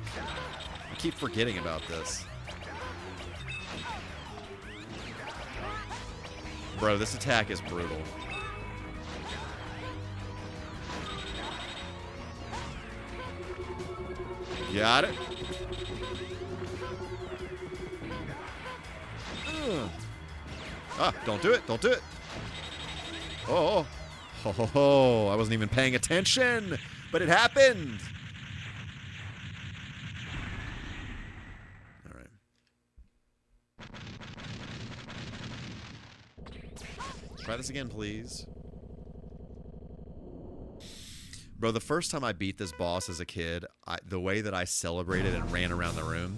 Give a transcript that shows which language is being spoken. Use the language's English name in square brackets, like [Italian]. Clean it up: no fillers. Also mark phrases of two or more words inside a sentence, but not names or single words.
[English] I keep forgetting about this. Bro, this attack is brutal. Got it. Ugh. Ah, don't do it. Don't do it. Oh. Ho, ho, ho. I wasn't even paying attention, but it happened. All right. Try this again, please. Bro, the first time I beat this boss as a kid, the way that I celebrated and ran around the room.